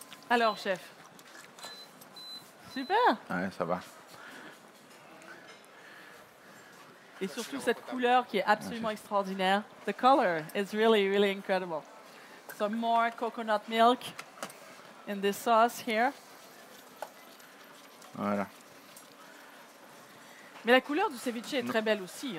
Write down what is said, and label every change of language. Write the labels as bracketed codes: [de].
[fr] Alors, chef. Super. Ouais, ça va. Et surtout cette couleur qui est absolument extraordinaire. [en] The color is really, really incredible. Some more coconut milk in this sauce here. [fr] Voilà. Mais la couleur du ceviche est très belle aussi.